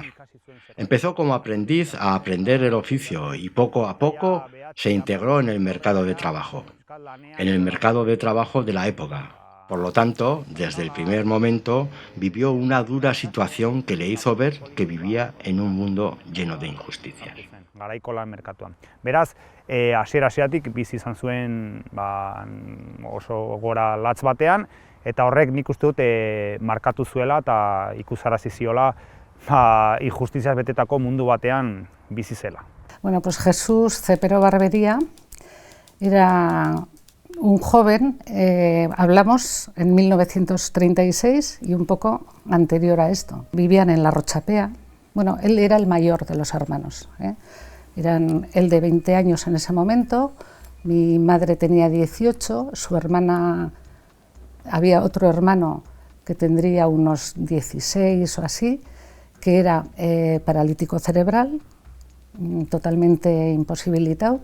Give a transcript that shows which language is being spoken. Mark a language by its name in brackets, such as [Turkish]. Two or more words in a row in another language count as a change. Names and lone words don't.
[Spanish] Empezó como aprendiz a aprender el oficio y poco a poco se integró en el mercado de trabajo de la época. Por lo tanto, desde el primer momento vivió una dura situación que le hizo ver que vivía en un mundo lleno de injusticias. [Basque] Garaiko lan merkatuan. Beraz, hasiera-hasieratik bizi izan zuen oso gora latz batean, eta horrek nik uste dut markatu zuela eta ikusarazi ziola injustiziaz betetako mundu batean bizi zela. [Spanish] Bueno, pues Jesús Cepero Barbería era un joven, hablamos en 1936 y un poco anterior a esto. Vivían en la Rochapea. Bueno, él era el mayor de los hermanos. Eran él de 20 años en ese momento, mi madre tenía 18, su hermana, había otro hermano que tendría unos 16 o así, que era paralítico cerebral, totalmente imposibilitado.